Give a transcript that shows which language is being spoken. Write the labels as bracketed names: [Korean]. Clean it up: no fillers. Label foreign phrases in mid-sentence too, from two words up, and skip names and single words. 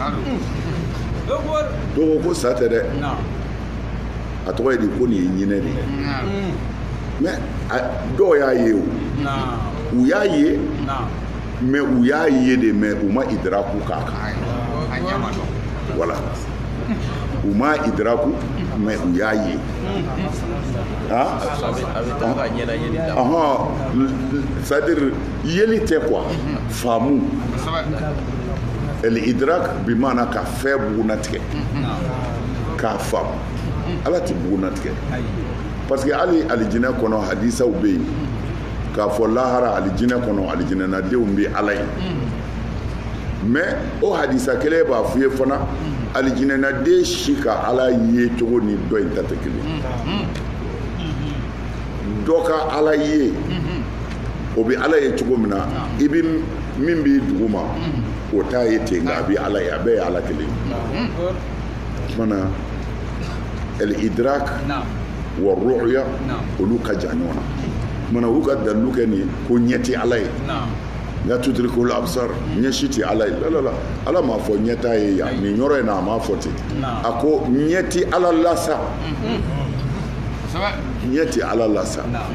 [Bambara] dɔw ko sa tɛ dɛ a tɔgɔ ye di ko nin ye ɲinɛ de ye mais dɔw y'a ye o u y'a ye mais u y'a ye de mais u ma idraku k'a kan voilà u ma idraku mais u y'a ye c'est-à-dire yeli tɛ quoi faamu l'idrak bi maana ka fɛn bugunatigɛ k'a faamu ala ti bugunatigɛ parce que hali alijinɛ kɔnɔ hadisaw bɛ yen k'a fɔ lahara alijinɛ kɔnɔ alijinɛnadenw bɛ ala ye mais o hadisa kelen b'a fɔ ye fana alijinɛnaden si ka ala ye cogo ni dɔ in ta tɛ kelen dɔ ka ala ye o bɛ ala ye cogo min na i bɛ min b'i dugu ma o t'a ye ten nka a bɛ ala ye a bɛɛ ye ala kelen mana [Arabic] الإدراك والرؤية [Bambara] olu ka jan ɲɔgɔn na mana u ka dalilu kɛ nin ko ɲɛ tɛ ala ye la [Arabic] تدركه الأبصار [Bambara] ɲɛ si tɛ ala ye ala m'a fɔ ɲɛ t'a ye yan nin yɔrɔ in na a m'a fɔ ten a ko ɲɛ tɛ ala la sa ɲɛ ti ala la sa